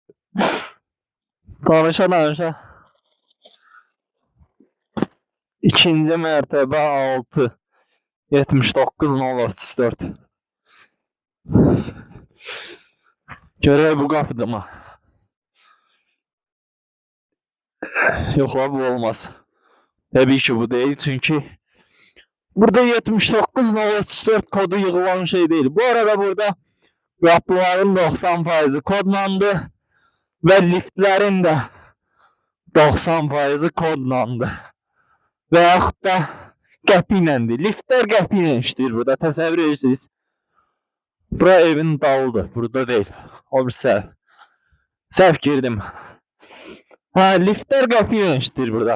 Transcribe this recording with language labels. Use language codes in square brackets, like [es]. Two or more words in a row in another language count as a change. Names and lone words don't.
[az] Danışa. İkinci mərtəbə 6. 79.034. Görək bu qapıda mı? Yox la, bu olmaz. Təbii ki bu değil, çünkü burada 79.034 kodu yığılan şey değil. Bu arada burada qapıların 90% kodlandı ve liftlerin de 90% kodlandı. Və yaxud da qəpi iləndir. Liftlər qəpi ilə işləyir burada. Təsəvvür edirsiniz. Bura evin dalıdır. Burada değil. O bir səhv. Səhv girdim. Liftlər qəpi ilə işləyir burada.